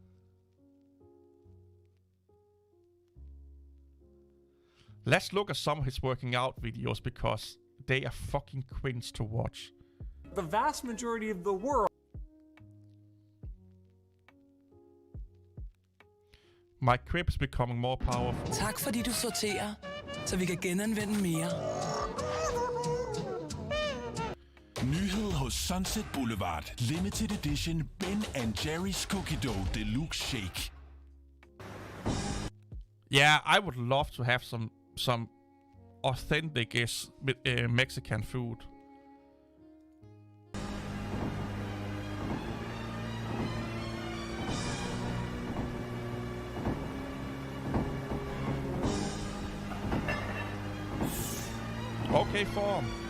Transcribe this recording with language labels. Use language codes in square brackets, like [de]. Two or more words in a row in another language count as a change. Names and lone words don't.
[en] Let's look at some of his working out videos, because they are fucking cringe to watch. The vast majority of the world. My crib is becoming more powerful. [da] Tak fordi du sorterer, så vi kan genanvende mere. Nyhed hos Sunset Boulevard. Limited Edition Ben & Jerry's Cookie Dough Deluxe Shake. [en] Yeah, I would love to have some authentic Mexican food. Okay, form.